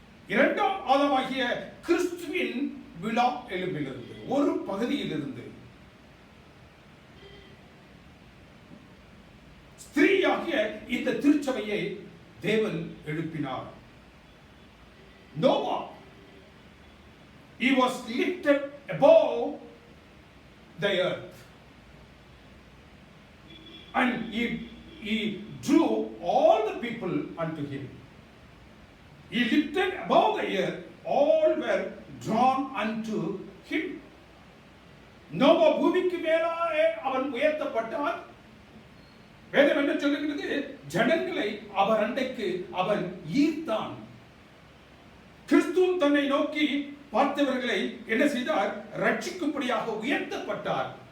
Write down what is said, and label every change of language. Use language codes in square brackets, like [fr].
[ta] 2ஆம் ஆதாமாகிய கிறிஸ்துவின் விலா எலும்பிலிருந்து, ஒரு பகுதியிலிருந்து ஸ்திரீயாகிய இந்த திருச்சபையை தேவன் எழுப்பினார். [en] Noah, he was lifted above the earth and he drew all the people unto him. He lifted above the earth, all were drawn unto him. [ta] Noah பூமிக்கு மேலாக அவன் உயர்த்தப்பட்டான். வேதம் என்ன சொல்லுகிறது? ஜனங்களை அவர் அண்டைக்கு அவன் ஈர்த்தான். கிறிஸ்துவும் தன்னை நோக்கி பார்த்தவர்களை என்ன செய்தார்? ரட்சிக்கும்படியாக உயர்த்தப்பட்டார்.